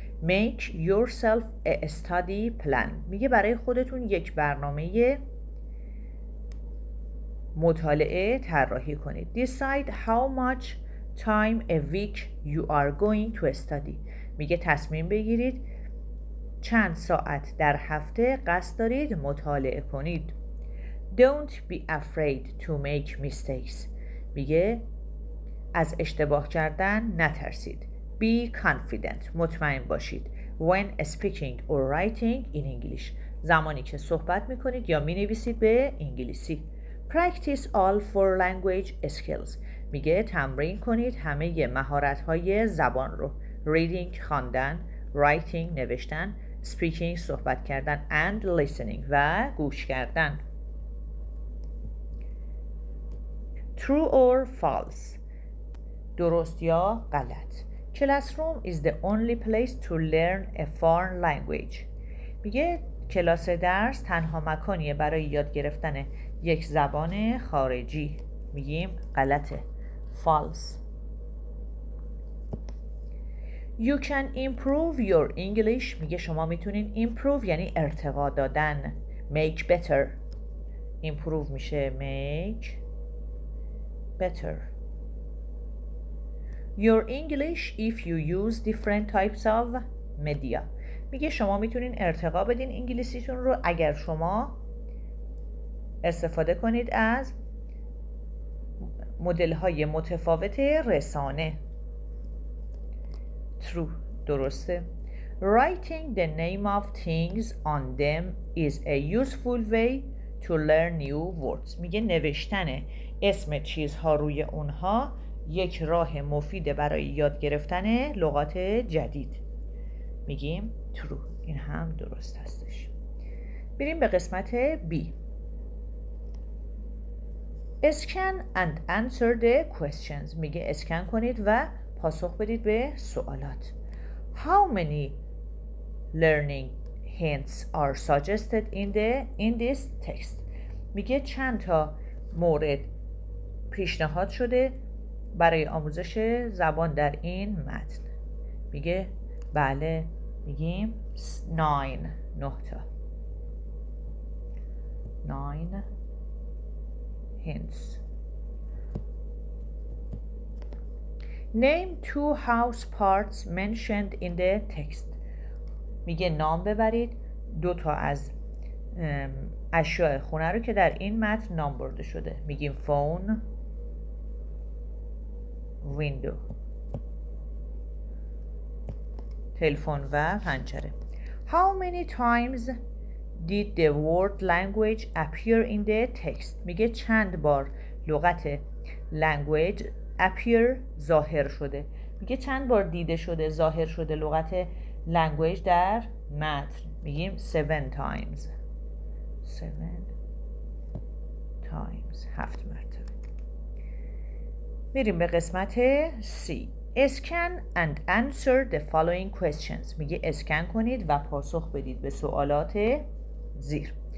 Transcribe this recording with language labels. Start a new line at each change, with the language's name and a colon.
English: Make yourself a study plan.
Persian: میگه برای خودتون یک برنامه مطالعه طراحی کنید.
English: Decide how much time a week you are going to study.
Persian: میگه تصمیم بگیرید چند ساعت در هفته قصد دارید مطالعه کنید.
English: Don't be afraid to make mistakes.
Persian: میگه از اشتباه کردن نترسید.
English: Be confident.
Persian: مطمئن باشید.
English: When speaking or writing in English.
Persian: زمانی که صحبت میکنید یا مینویسید به انگلیسی.
English: Practice all four language skills.
Persian: میگه تمرین کنید همه مهارت‌های زبان رو. Reading خواندن، writing نوشتن، speaking صحبت کردن
English: and listening
Persian: و گوش کردن.
English: True or false.
Persian: درست یا غلط.
English: Classroom is the only place to learn a foreign language.
Persian: میگه کلاس درس تنها مکانیه برای یاد گرفتن یک زبان خارجی. میگیم غلطه. False.
English: You can improve your English.
Persian: میگه شما میتونین improve یعنی ارتقا دادن.
English: Make better. Improve میشه make better. Your English if you use different types of media.
Persian: میگه شما میتونین ارتقا بدین انگلیسیتون رو اگر شما استفاده کنید از مدل‌های متفاوت رسانه.
English: True. درسته. Writing the name of things on them is a useful way to learn new words.
Persian: میگه نوشتن اسم چیزها روی اونها یک راه مفیده برای یاد گرفتن لغات جدید. میگیم true. این هم درست هستش. بریم به قسمت B.
English: Scan and answer the questions.
Persian: میگه اسکن کنید و پاسخ بدید به سوالات.
English: How many learning hints are suggested in this text.
Persian: میگه چند تا مورد پیشنهاد شده برای آموزش زبان در این متن. میگه بله، میگیم 9 تا 9 hints.
English: Name 2 house parts mentioned in the text.
Persian: میگه نام ببرید 2 تا از اشیاء خونه رو که در این متن نام برده شده. میگیم phone، window، تلفن و پنجره.
English: How many times did the word language appear in the text؟
Persian: میگه چند بار لغت language appear ظاهر شده. میگه چند بار دیده شده، ظاهر شده لغت language در متن. میگیم
English: 7 times. 7 times،
Persian: 7 مرتبه. میریم به قسمت C.
English: Scan and answer the following questions.
Persian: میگه اسکن کنید و پاسخ بدید به سوالات زیر.